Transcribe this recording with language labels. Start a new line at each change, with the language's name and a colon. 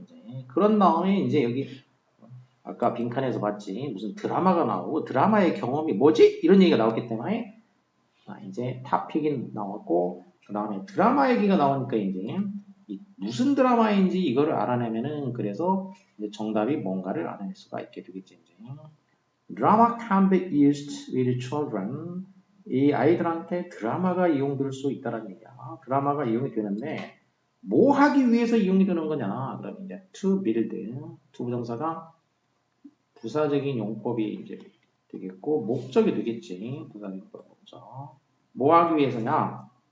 Korean: 이제 그런 다음에 이제 여기 아까 빈칸에서 봤지 무슨 드라마가 나오고 드라마의 경험이 뭐지? 이런 얘기가 나왔기 때문에 이제 토픽이 나왔고 그 다음에 드라마 얘기가 나오니까 이제 무슨 드라마인지 이거를 알아내면은 그래서 이제 정답이 뭔가를 알아낼 수가 있게 되겠지. 이제 드라마
English: can be used with children.
Korean: 이 아이들한테 드라마가 이용될 수 있다는 얘기야. 드라마가 이용이 되는데 뭐 하기 위해서 이용이 되는 거냐? 그러면 이제 to build, to 부정사가 부사적인 용법이 이제 되겠고 목적이 되겠지. 부사적인 목적. 뭐 하기 위해서냐?